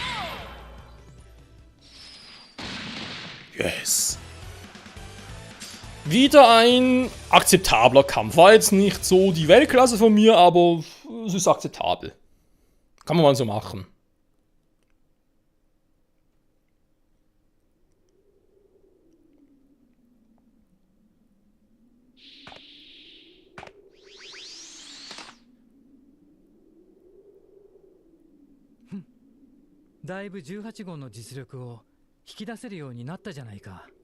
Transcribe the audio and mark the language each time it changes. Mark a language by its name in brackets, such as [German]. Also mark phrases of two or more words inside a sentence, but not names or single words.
[English] Yes. [German] Wieder ein akzeptabler Kampf. War jetzt nicht so die Weltklasse von mir, aber es ist akzeptabel. Kann man mal so machen. Hm. [Japanese] だいぶ18号の実力を引き出せるようになったじゃないか。